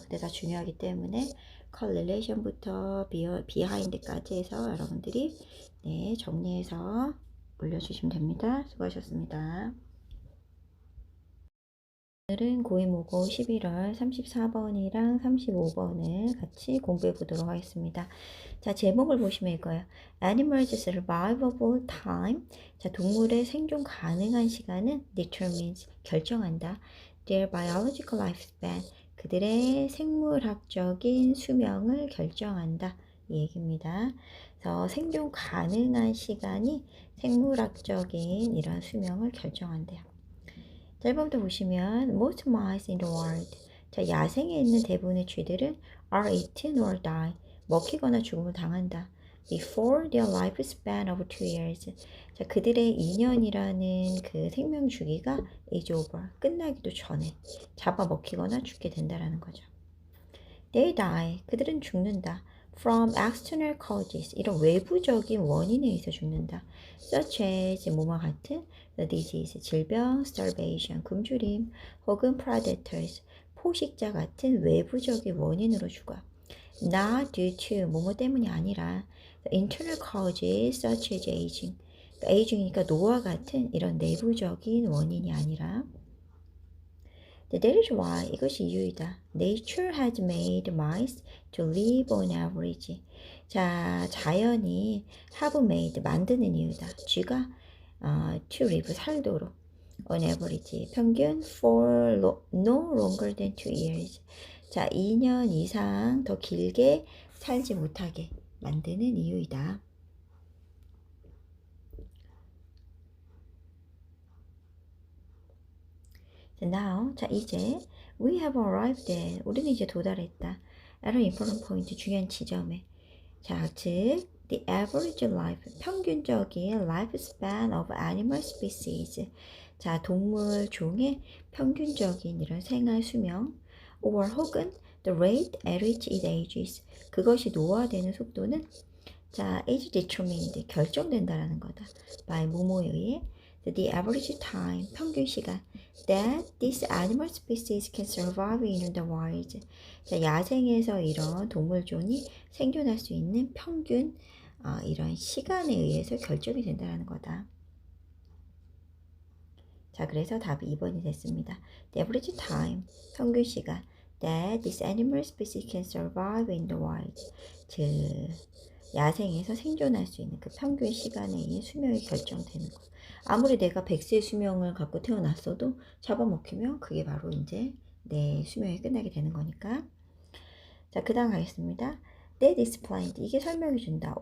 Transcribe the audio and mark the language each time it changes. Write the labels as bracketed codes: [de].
[ko] 근데 다 중요하기 때문에 correlation부터 behind까지 해서 여러분들이 네, 정리해서 올려주시면 됩니다. 수고하셨습니다. 오늘은 고이모고 11월 34번이랑 35번을 같이 공부해 보도록 하겠습니다. 자, 제목을 보시면 이거예요. [en] Animals survivable time. [ko] 자, 동물의 생존 가능한 시간은 [en] determines, [ko] 결정한다. [en] Their biological lifespan. [ko] 그들의 생물학적인 수명을 결정한다. 이 얘기입니다. 그래서 생존 가능한 시간이 생물학적인 이런 수명을 결정한대요. 자, 1번부터 보시면 [en] most mice in the world. [ko] 자, 야생에 있는 대부분의 쥐들은 [en] are eaten or die. [ko] 먹히거나 죽음을 당한다. [en] Before their lifespan of 2 years. [ko] 자, 그들의 2년이라는 그 생명 주기가 [en] is over. [ko] 끝나기도 전에 잡아먹히거나 죽게 된다라는 거죠. [en] They die. [ko] 그들은 죽는다. [en] From external causes. [ko] 이런 외부적인 원인에 의해서 죽는다. [en] Such as [ko] 뭐와 같은 [en] the disease, [ko] 질병, [en] starvation, [ko] 굶주림, 혹은 [en] predators, [ko] 포식자 같은 외부적인 원인으로 죽어. [en] Not due to [ko] 뭐뭐 때문이 아니라 [en] the internal causes such as aging. [ko] aging이니까 노화 같은 이런 내부적인 원인이 아니라 [en] That is why [ko] 이것이 이유이다. [en] Nature has made mice to live on average. [ko] 자, 자연이 [en] have made [ko] 만드는 이유다. 쥐가 [en] to live [ko] 살도록 [en] on average [ko] 평균 [en] for no longer than 2 years. [ko] 자, 2년 이상 더 길게 살지 못하게 만드는 이유이다. [en] Now, 자 이제 we have arrived at, [ko] 우리는 이제 도달했다. [en] at an important point, [ko] 중요한 지점에. [en] 자, 즉 the average life, [ko] 평균적인 [en] lifespan of animal species. [ko] 자, 동물 종의 평균적인 이런 생활 수명 or 혹은 [en] the rate at which it ages. [ko] 그것이 노화되는 속도는 자, [en] age determined [ko] 결정된다라는 거다. [en] by [ko] 뭐뭐에 의해 [en] the average time [ko] 평균 시간 [en] that this animal species can survive in the wild. [ko] 자, 야생에서 이런 동물종이 생존할 수 있는 평균 이런 시간에 의해서 결정이 된다는 거다. 자, 그래서 답이 2번이 됐습니다. [en] The average time, [ko] 평균 시간 [en] that this animal species can survive in the wild. [ko] 즉, 야생에서 생존할 수 있는 그 평균 시간에 의해 수명이 결정되는 것. 아무리 내가 100세의 수명을 갖고 태어났어도 잡아먹히면 그게 바로 이제 내 수명이 끝나게 되는 거니까. 자, 그 다음 가겠습니다. [en] That explained. [ko] 이게 설명해 준다.